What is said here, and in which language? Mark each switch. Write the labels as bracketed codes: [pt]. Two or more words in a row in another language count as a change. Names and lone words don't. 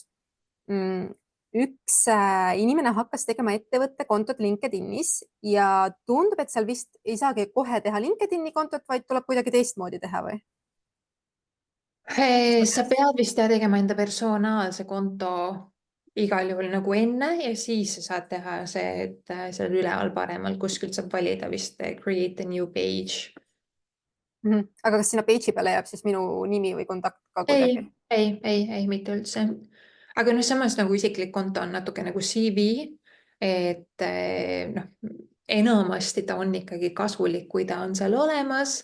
[et] Üks inimene hakkas tegema ettevõtte kontot LinkedInis ja tundub, et seal vist ei saagi kohe teha LinkedIni kontot, vaid tuleb kuidagi teistmoodi teha või? Sa pead vist tegema enda personaalse konto igal juhul nagu enne ja siis sa saad teha see, et seal üleval paremal kuskilt saab valida vist [en] create a new page. [et] Aga kas sinna page'i peale jääb siis minu nimi või kontakt ka kuidagi? ei, mitte üldse. Aga noh, samas nagu isiklik konto on natuke nagu CV, et noh, enamasti ta on ikkagi kasulik, kui ta on seal olemas.